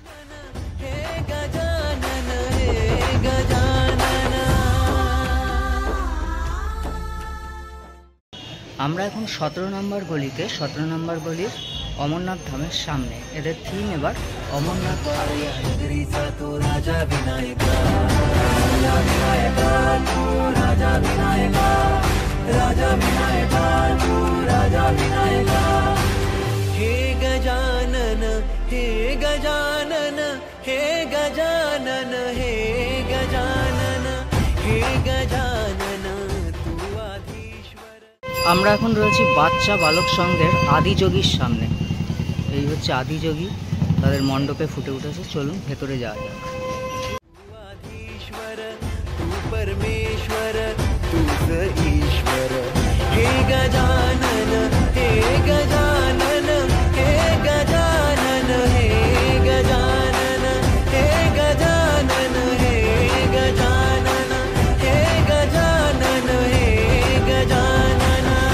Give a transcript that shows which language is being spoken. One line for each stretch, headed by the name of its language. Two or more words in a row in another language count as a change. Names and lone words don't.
Bangla: আমরা এখন 17 নম্বর গলিতে, 17 নম্বর গলির অমরনাথ ধামের সামনে। এদের থিম এবার অমরনাথ
Marathi: हे गजानन हे गजानन हे गजानन हे गजानन हे गजानन तू आधीश्वर।
Bangla: আমরা এখন রয়েছি বাচ্চা বালক সংঘের আদিযোগীর সামনে। এই হচ্ছে আদিযোগী, তাদের মণ্ডপে ফুটে উঠেছে। চলুন ভেতরে যাওয়া যাক।
Marathi: आधीश्वर तू परमेश्वर तूच ईश्वर हे गजानन हे गजानन हे गजानन हे गजानन हे गजानन हे गजानन हे गजानन हे गजानन।